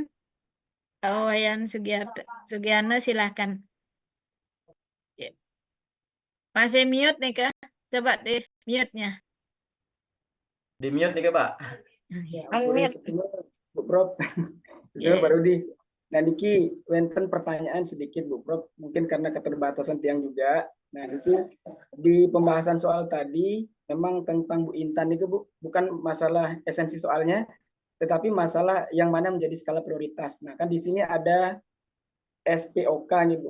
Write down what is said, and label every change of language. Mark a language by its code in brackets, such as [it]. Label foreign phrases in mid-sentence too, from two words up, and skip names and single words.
[id] Pak Wayan Sugiana, silakan. Ya. Masih mute nih, Kak. Coba deh mute-nya. Di mute Niki, Pak. Unmute. Bu Prof. Yeah. Pak Rudi. Nah, [ban] niki wenten [id] pertanyaan sedikit Bu Prof. Mungkin karena keterbatasan Tiang juga. Nah, itu di pembahasan soal tadi memang tentang Bu Intan itu Bu, bukan masalah esensi soalnya, tetapi masalah yang mana menjadi skala prioritas. Nah, kan di sini ada SPOK nih Bu.